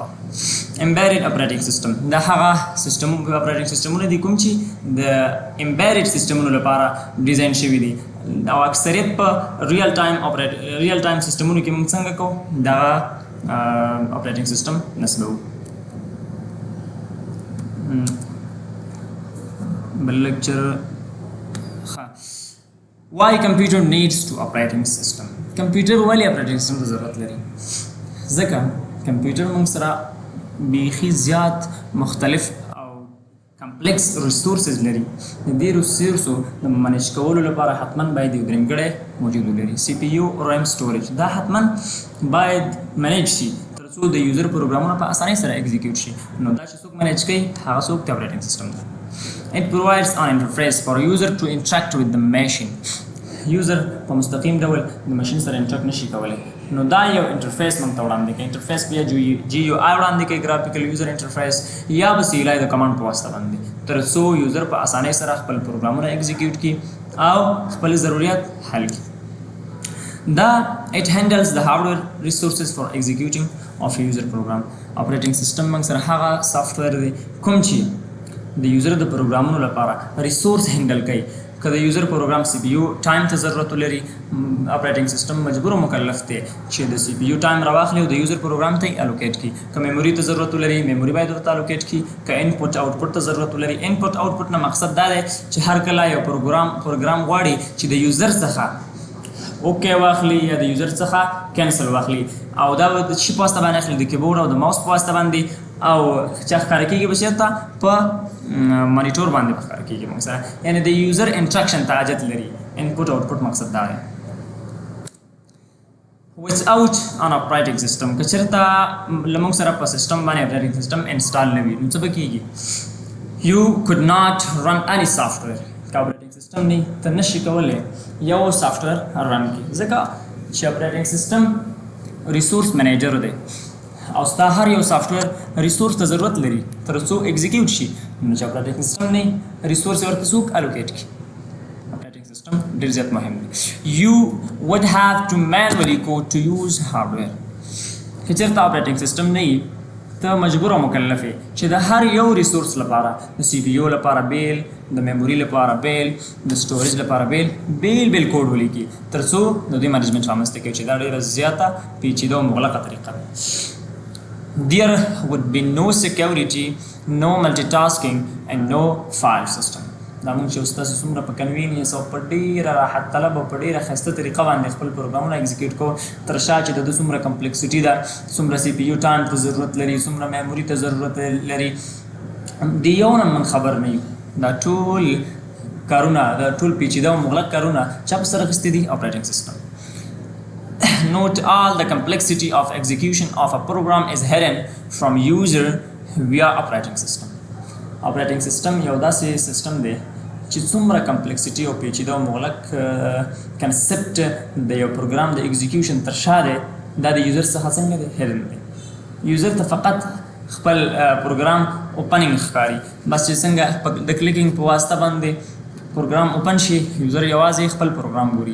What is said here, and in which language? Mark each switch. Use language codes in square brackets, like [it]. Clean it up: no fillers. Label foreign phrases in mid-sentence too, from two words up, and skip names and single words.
[en] embedded operating system [ps] دا هغه [en] operating systems [ps] دي کوم چې د [en] embedded systems [ps] لپاره ډیزاین شوي دي او اکثریت په [en] real time systems [ps] کې موږ څنګه کوو دا [en] operating system [ps] نصبوو. بل لیکچر [en] Why computer needs to operating system. [ps] کمپیوټر ولې [en] operating system [ps] ته ضرورت لري؟ ځکه کمپیوټر موږ سره بیخي زیات مختلف او [en] complex resources [ps] لري. د دې ریسورسو د منیج کولو لپاره حتما باید یو درېمګړی موجود ولري. [en] CPU RAM storage [ps] دا حتما باید منیج شي تر څو د یوزر پروګرامونه په اسانۍ سره ایگزیکیوټ شي. نو دا چې څوک منیج کوي هغه څوک د [en] operating system [ps] ده. [en] It provides an interface for user to interact with the machine. [ps] User په مستقیم ډول د ماشین سره انټراکټ نشي کولی. نو دا یو انټرفیس موږ ته وړاندې کوي. انټرفیس بیا جی یو آی وړاندې کوي، [en] graphical user interface, [ps] یا به سی د کمانډ په واسطه باندې تر څو یوزر په اسانۍ سره خپل پروګرامونه ایگزیکیوټ کړي او خپل ضرورت حل کړي. [en] دا it handles the hardware resources for executing of a user program. operating system [ps] موږ سره هغه سافټویر دی کوم چې د یوزر د پروګرامونو لپاره [en] resource handle [ps] کوي. که د [en] user program CPU time [ps] ته ضرورت ولري، [en] operating system [ps] مجبور او مکلف دی چې د [en] CPU time [ps] راواخلي او د [en] user program [ps] ته الوکیټ کړي. که میموري ته ضرورت ولري، میموري باید ورته الوکیټ کړي. که [en] input output [ps] ته ضرورت ولري، [en] input output [ps] نه مقصد دا دی چې هر کله یو پروګرام غواړي چې د یوزر څخه اوکې واخلي یا د یوزر څخه کینسل واخلي، او دا د شي په واسطه باندې اخلي، د کیبورډ او د ماوس په واسطه باندې، او چې ښکاره کېږي به چېرته په مانیټور باندې به ښکاره کېږي موږ سره. یعنې د یوزر انټراکشن ته حاجت لري. [en] input output [ps] مقصد دا دی. [en] without an operating system [ps] که چېرته له موږ سره په سیسټم باندې [en] operating system [ps] انسټال نه وي نو څه به کېږي؟ [en] you could not run any software. [ps] که [en] operating system [ps] نه ته نشي کولی یو [en] software run [ps] کړي، ځکه چې [en] operating system resource manager [ps] دی او ستا هر یو [en] software resource [ps] ته ضرورت لري تر څو ایگزیکیوټ شي. نو چې [en] operating system [ps] نه ریسورس ورته څوک الوکیټ کړي. [en] operating system [ps] ډېر زیات مهم دی. [en] you would have to manually code to use hardware. [ps] که چېرته [en] operating system [ps] نه وي ته مجبور او مکلف یې چې د هر یو ریسورس لپاره، د سی پی یو لپاره بیل، د میموري لپاره بیل، د سټوریج لپاره بیل کوډ ولیکي تر څو د دوی مینجمنټ رامنځته کوي، چې دا ډېره زیاته پیچیده او مغلقه طریقه ده. [en] There would be no security, no multitasking and no file system. [ps] دا موږ چې ستاسو څومره په کنوینینس او په ډېره راحت طلب او په ډېره ښایسته طریقه باندې خپل پروګرامونه ایګزیکیوټ کوو، تر شا چې د ده څومره کمپلیکسټي ده، څومره [en] CPU time [ps] ته ضرورت لري، څومره میموري ته ضرورت لري، د یو نه موږ خبر نه یو. دا ټول کارونه، دا ټول پیچیده او مغلق کارونه چا په سر اخیستي دي؟ [en] operating system. Not all the complexity of execution of a program is hidden from user via operating system. operating system [ps] یو داسې سیسټم دی چې څومره کمپلیکسټي او پیچیده او مغلق کنسپټ د یو پروګرام د ایگزیکیوشن تر شا دی، دا د یوزر څخه څنګه دی؟ هیډن دی. یوزر ته فقط خپل پروګرام اوپننګ ښکاري، بس چې څنګه د کلیکینګ په واسطه باندې پروګرام اوپن شي، یوزر یوازې خپل پروګرام ګوري.